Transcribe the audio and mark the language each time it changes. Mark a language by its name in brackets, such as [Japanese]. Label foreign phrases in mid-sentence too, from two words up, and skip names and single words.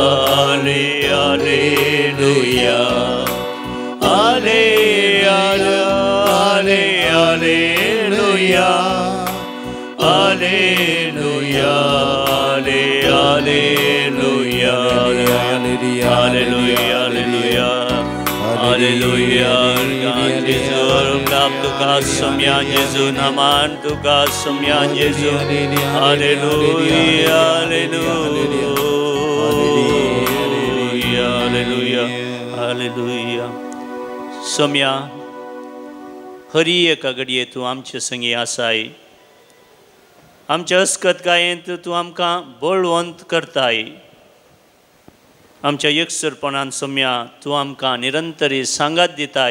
[Latin] Alleluia, Alleluia, Alleluia, Alleluia, [Konkani] Alleluia, Alleluia, Tuka samyan Yesu naman tuka samyan Yesu. [Latin] Alleluia, Alleluia, Alleluia, Alleluia. [Konkani] सोम्या हरी एका घडये तूं आमचे संगी आसाय. आमच्या अस्कतकायेंत तूं आमकां बळवंत करताय. आमच्या एकसरपणान सोम्या तूं आमकां निरंतरी सांगात दिताय.